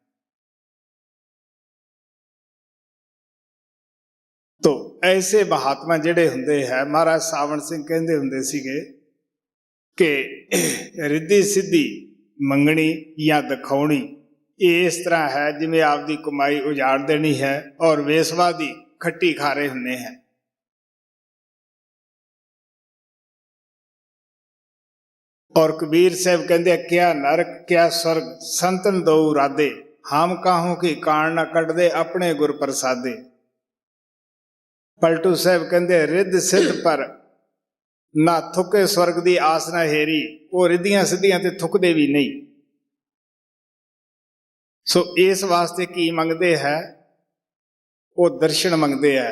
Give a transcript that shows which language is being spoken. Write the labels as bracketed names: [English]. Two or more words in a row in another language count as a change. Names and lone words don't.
[Punjabi] ਤੋ ਐਸੇ ਮਹਾਤਮਾ ਜਿਹੜੇ ਹੁੰਦੇ ਹੈ, ਮਹਾਰਾਜ ਸਾਵਣ ਸਿੰਘ ਕਹਿੰਦੇ ਹੁੰਦੇ ਸੀਗੇ ਕਿ ਰਿੱਧੀ ਸਿੱਧੀ ਮੰਗਣੀ ਜਾਂ ਦਿਖਾਉਣੀ ਇਹ ਇਸ ਤਰ੍ਹਾਂ ਹੈ ਜਿਵੇਂ ਆਪਦੀ ਕਮਾਈ ਉਜਾੜ ਦੇਣੀ ਹੈ ਔਰ ਵੇਸਵਾ ਦੀ ਖੱਟੀ ਖਾ ਰਹੇ ਹੁੰਦੇ ਹੈ। ਔਰ ਕਬੀਰ ਸਾਹਿਬ ਕਹਿੰਦੇ, [Hindi] क्या नरक क्या स्वर्ग संतन दो राधे, हम काहू की कान न कटदे अपने गुर प्रसादे। [Punjabi] ਪਲਟੂ ਸਾਹਿਬ ਕਹਿੰਦੇ, ਰਿੱਧ ਸਿੱਧ ਪਰ ਨਾ ਥੁੱਕੇ ਸਵਰਗ ਦੀ ਆਸ ਨਾ ਹੇਰੀ, ਉਹ ਰਿੱਧੀਆਂ ਸਿੱਧੀਆਂ ਤੇ ਥੁੱਕਦੇ ਵੀ ਨਹੀਂ। ਸੋ ਇਸ ਵਾਸਤੇ ਕੀ ਮੰਗਦੇ ਹੈ? ਉਹ ਦਰਸ਼ਨ ਮੰਗਦੇ ਹੈ।